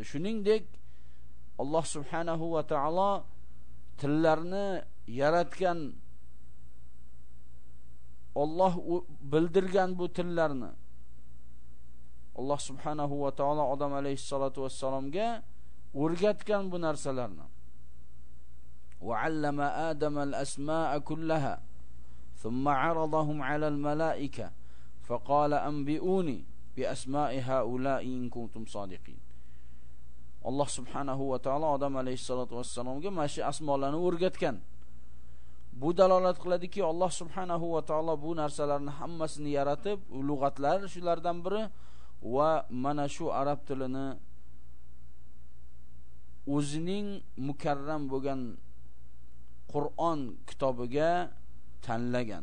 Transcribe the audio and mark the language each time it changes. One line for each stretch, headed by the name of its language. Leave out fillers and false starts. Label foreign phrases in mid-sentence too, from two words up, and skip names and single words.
Uzbek: Shuningdek Alloh
Arabic: سبحانه وتعالى
Uzbek: tillarni yaratgan, Alloh bildirgan bu tillarni. Alloh
Arabic: سبحانه وتعالى
Uzbek: odam alayhissalatu vassalomga o'rgatgan bu narsalarni.
Arabic: وعلم آدم الأسماء كلها ثم عرضهم على الملائكة فقال أنبئوني بأسماء هؤلاء إن كنتم صادقين.
Uzbek: Alloh
Arabic: سبحانه وتعالى
Uzbek: odam alayhissalatu vassalomga mana shu asmolarni o'rgatgan. Bu dalolat qiladiki, Alloh
Arabic: سبحانه وتعالى
Uzbek: bu narsalarni hammasini yaratib, lug'atlar shulardan biri va mana shu arab tilini o'zining mukarram bo'lgan Qur'on kitobiga tanlagan.